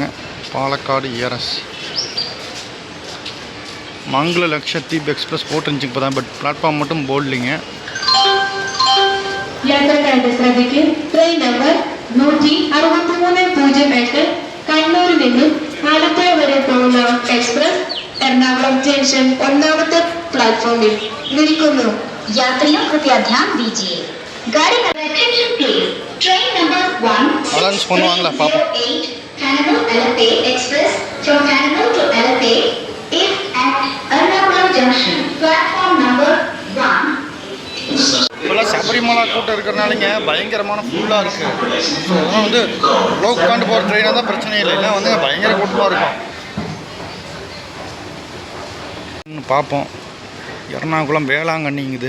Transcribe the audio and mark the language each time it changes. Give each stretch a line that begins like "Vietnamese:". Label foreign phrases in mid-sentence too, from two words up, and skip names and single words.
Tamil: பாலக்காடு ஏரஸ் மங்கள லக்ஷதீப் எக்ஸ்பிரஸ் போட்டுருந்துச்சு இப்போ தான்,
English: but platform
Tamil: மட்டும் போடலிங்க.
Malayalam: ട്രെയിൻ നമ്പർ 16308 കണ്ണൂരിൽ നിന്നും ആലപ്പുഴ വരെ പോകുന്ന എക്സ്പ്രസ് എറണാകുളം ജംഗ്ഷൻ 1ാമത്തെ പ്ലാറ്റ്ഫോമിൽ നിൽക്കുന്നു.
Hindi: यात्रियों कृपया ध्यान दीजिए. गाड़ी का
English: attention please. ट्रेन नंबर 16308 Kannur Alleppey Express from Kannur to Alleppey is at Ernakulam Junction, platform number 1.
Tamil: இப்போல்லாம் சபரிமலை கூட்டம் இருக்கிறனாலங்க பயங்கரமான ஃபுல்லாக இருக்குது. ஸோ அதெல்லாம் வந்து லோ உட்காந்து போகிற ட்ரெயினாக தான் பிரச்சனை இல்லை, இல்லை வந்து பயங்கர கூட்டமாக இருக்கும். பார்ப்போம். எர்ணாகுளம் வேளாங்கண்ணிங்குது.